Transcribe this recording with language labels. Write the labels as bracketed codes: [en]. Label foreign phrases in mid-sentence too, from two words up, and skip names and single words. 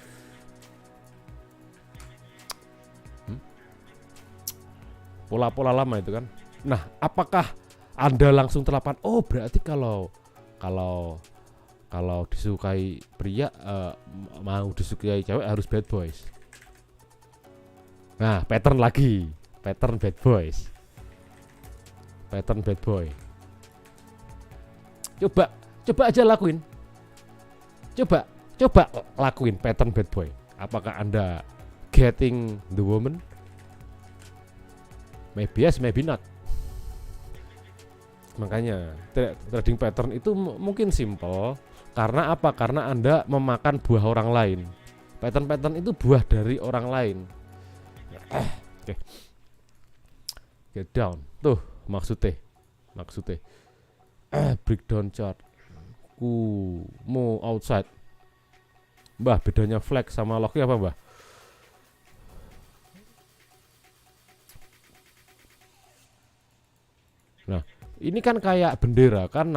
[id] Pola-pola lama itu kan. Nah, apakah Anda langsung terapkan? Oh, berarti kalau disukai pria, mau disukai cewek harus [en] bad boys. [id] Nah, pattern lagi, [en] pattern bad boys, pattern bad boy. [id] Coba aja lakuin. Coba lakuin [en] pattern bad boy. [id] Apakah Anda [en] getting the woman? Maybe yes, maybe not. [id] Makanya [en] trading pattern [id] itu mungkin simple. Karena apa? Karena Anda memakan buah orang lain. Pattern itu buah dari orang lain. Oke. [en] Get down. [id] Tuh maksudnya. [en] Breakdown chart. [id] Mau outside. Mbah, bedanya flag sama loki apa, Mbah? Nah, ini kan kayak bendera kan.